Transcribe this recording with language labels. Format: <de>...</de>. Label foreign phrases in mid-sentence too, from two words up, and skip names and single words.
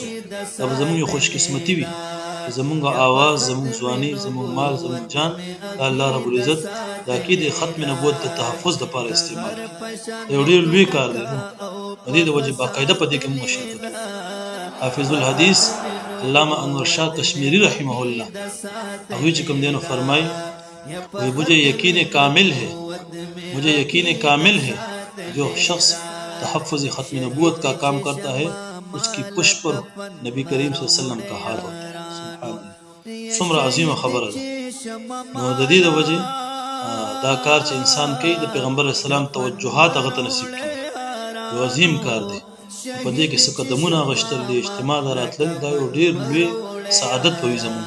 <ps>دا به زموږ یو خوش قسمتي وي چې زموږ آواز، زموږ ځواني، زموږ مال، زموږ جان د الله</ps> <ar>رب العزت</ar> <ps>د عقیدې ختم نبوت د تحفظ دپاره استعمال کړي. دا یو ډېر لوی کار دی، د دې د وجې باقاعده په دې کې موږ شرکت وکړو. حافظ الحدیث علامه انور شاه کشمیری</ps> <ar>رحمه الله</ar> <ps>هغوی چې کوم دی نو فرمایي،</ps> <ur>مجھے یقین کامل ہے، مجھے یقین کامل ہے جو شخص تحفظ ختم نبوت کا کام کرتا ہے اس کی پشت پر نبی کریم</ur> <ar>صلی اللہ علیہ وسلم</ar> <ur>کا ہاتھ ہوتا ہے.</ur> <ar>سبحان اللہ،</ar> <ps>څومره عظیمه خبره ده. نو د دې د وجې دا کار چې انسان کوي د پیغمبر اسلام توجهات هغه ته نصیب کړي، یو عظیم کار دی. په دې کې څه قدمونه اخیستل د اجتماع ته راتلل، دا یو ډېر لوی سعادت به وي زموږ.</ps>